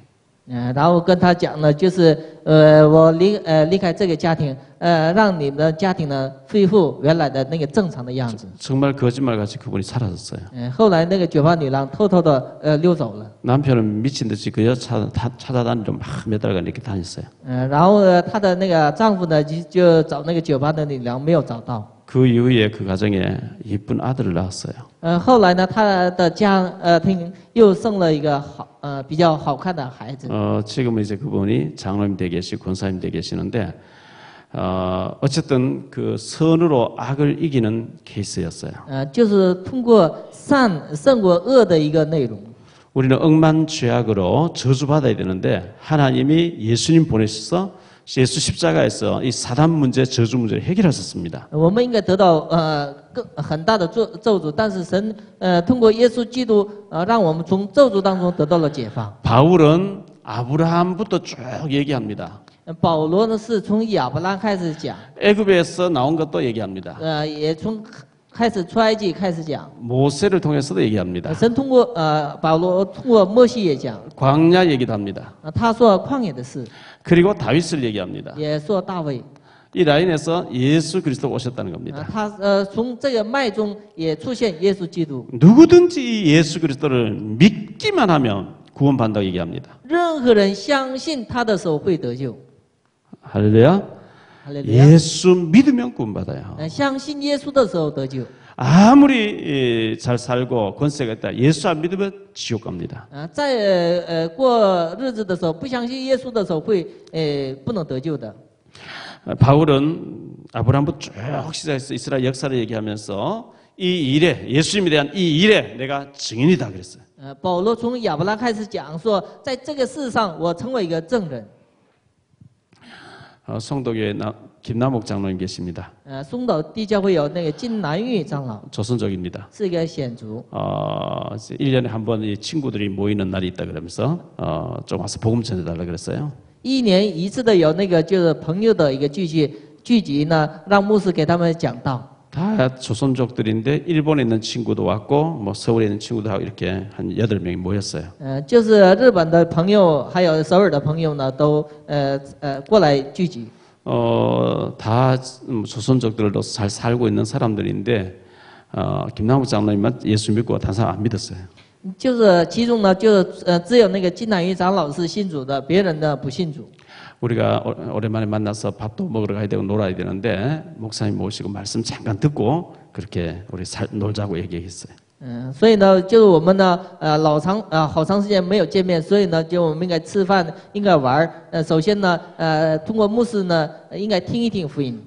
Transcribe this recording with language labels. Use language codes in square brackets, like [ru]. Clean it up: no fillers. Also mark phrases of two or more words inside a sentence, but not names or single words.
[zh] 然后跟他讲呢，就是我离开这个家庭，让你们的家庭呢恢复原来的那个正常的样子。 [ko] 정말 거짓말같이 그분이 사라졌어요. [zh] 后来那个酒吧女郎偷偷的溜走了。 [ko] 남편은 미친 듯이 그 여자 찾아다니러 막 몇 달간 이렇게 다녔어요. [zh] 然后她的那个丈夫呢，就找那个酒吧的女郎没有找到。 [ko] 그 이후에 그 가정에 예쁜 아들을 낳았어요. [zh] 后来呢，她的家庭又生了一个比较好看的孩子。 [ko] 지금은 이제 그분이 장로님 되 계시고 권사님 되 계시는데 어쨌든 그 선으로 악을 이기는 케이스였어요. [zh] 就是通过善胜过恶的一个内容。 [ko] 우리는 억만 죄악으로 저주받아야 되는데 하나님이 예수님 보내셔서 예수 십자가에서 이 사단 문제, 저주 문제를 해결하셨습니다. [zh] 我们应该得到很大的咒诅，但是神通过耶稣基督让我们从咒诅当中得到了解放。 [ko] 바울은 아브라함부터 쭉 얘기합니다. [zh] 保罗呢是从亚伯拉开始讲， [ko] 애굽에서 나온 것도 얘기합니다. [zh] 也从开始出埃及开始讲。 [ko] 모세를 통해서도 얘기합니다. [zh] 神通过保罗通过摩西也讲， [ko] 광야 얘기도 합니다. [zh] 他说旷野的事， [ko] 그리고 다윗을 얘기합니다. [zh] 也说大卫。 [ko] 이 라인에서 예수 그리스도 오셨다는 겁니다. [zh] 他从这个脉中也出现耶稣基督。 [ko] 누구든지 이 예수 그리스도를 믿기만 하면 구원받는다고 얘기합니다. [zh] 任何人相信他的时候会得救。 [ko] 할렐루야. [zh] 哈利路亚 [ko] 예수 믿으면 구원받아요. [zh] 相信耶稣的时候得救。 [ko] 아무리 잘 살고 권세가 있다. 예수 안 믿으면 지옥 갑니다. [zh] 在过日子的时候，不相信耶稣的时候会不能得救的。 [ko] 바울은 아브라함부터 쭉 시작해서 이스라엘 역사를 얘기하면서 이 일에 예수님에 대한 이 일에 내가 증인이다 그랬어요. [zh] 保罗从亚伯拉开始讲说，在这个世上我成为一个证人。 [ko] 송도교회 김남옥 장로님 계십니다. [zh] 松岛地教会有那个金南玉长老， [ko] 조선족입니다. [zh] 是一个显族。 [ko] 1년에 한 번 이 친구들이 모이는 날이 있다 그러면서 좀 와서 복음 전해달라 그랬어요. [zh] 一年一次的有那个就是朋友的一个聚集呢，让牧师给他们讲道。 [ko] 다 조선족들인데 일본에 있는 친구도 왔고 뭐 서울에 있는 친구도 하고 이렇게 한 8명이 모였어요. [zh] 就是日本的朋友还有首尔的朋友呢，都过来聚集。 [ko] 다 조선족들도 잘 살고 있는 사람들인데 김남욱 장로님만 예수 믿고 다른 사람 안 믿었어요. [zh] 就是其中呢，就是只有那个金南玉长老是信主的，别人呢不信主。 [ko] 우리가 오랜만에 만나서 밥도 먹으러 가야 되고 놀아야 되는데 목사님 모시고 말씀 잠깐 듣고 그렇게 우리 놀자고 얘기했어요. [zh] 所以呢，就是我们呢，好长时间没有见面，所以呢，就我们应该吃饭，应该玩首先呢，通过牧师呢，应该听一听福音。